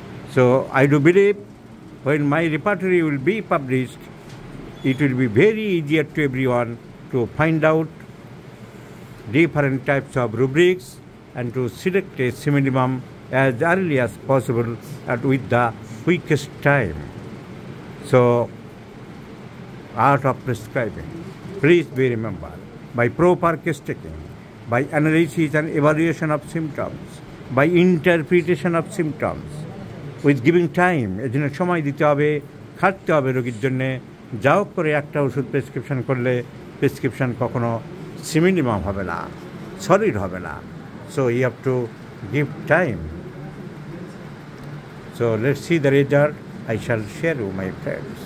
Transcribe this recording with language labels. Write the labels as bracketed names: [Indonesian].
[English] So I do believe when my repertory will be published, it will be very easier to everyone to find out different types of rubrics and to select a minimum as early as possible and with the quickest time. So art of prescribing, please be remembered by proper case taking, by analysis and evaluation of symptoms, by interpretation of symptoms, with giving time। [Bangla] এজন্য সময় দিতে হবে, খাটতে হবে রোগীর জন্যে। যাও করে একটা ওষুধ প্রেসক্রিপশন করলে প্রেসক্রিপশন কখনো সিমিনিমাম হবে না, সলিড হবে না। [English] So you have to give time. So let's see the result. I shall share you, my friends.